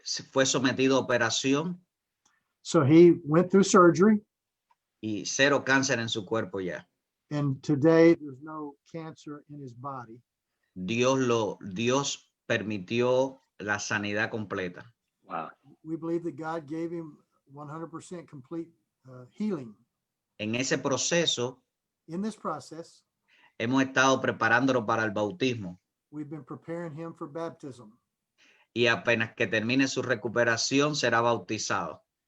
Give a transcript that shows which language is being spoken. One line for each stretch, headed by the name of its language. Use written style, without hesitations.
Spanish: Fue sometido a operación
English: So he went through surgery,
Spanish: y 0 cáncer en su cuerpo ya.
English: and today there's no cancer in his body.
Spanish: Dios permitió la sanidad completa.
English: Wow. We believe that God gave him 100% complete healing.
Spanish: En ese proceso
English: In this process,
Spanish: hemos estado preparándolo para el bautismo,
English: we've been preparing him for baptism.
Spanish: y apenas que termine su recuperación será bautizado.